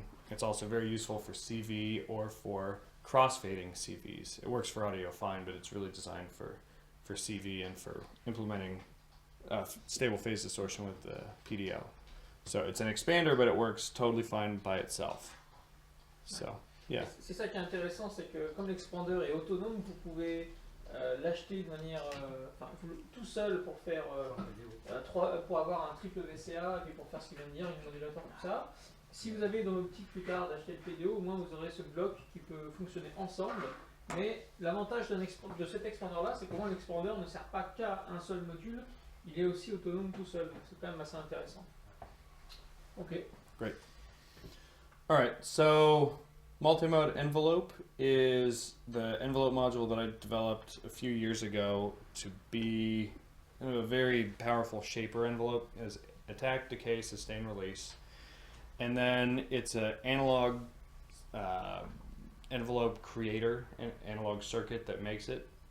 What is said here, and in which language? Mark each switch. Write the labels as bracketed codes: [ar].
[en] It's also very useful for CV or for crossfading CVs. It works for audio fine, but it's really designed for CV and for implementing stable phase distortion with the PDO. So it's an expander, but it works totally fine by itself. So, yeah. [fr] C'est ça qui est intéressant, c'est que comme l'expander est autonome, vous pouvez l'acheter de manière tout seul pour faire pour avoir un triple VCA et puis pour faire ce qu'il vient de dire, une modulateur, tout ça. Si vous avez dans l'optique plus tard d'acheter le PDO, au moins vous aurez ce bloc qui peut fonctionner ensemble. Mais l'avantage de cet expander là, c'est qu'au moins l'expander ne sert pas qu'à un seul module, il est aussi autonome tout seul. C'est quand même assez intéressant. [en] Ok. Great. All right, so Multimode Envelope is the envelope module that I developed a few years ago to be a very powerful shaper envelope. It has attack, decay, sustain, release. And then it's an analog envelope creator, an analog circuit that makes it.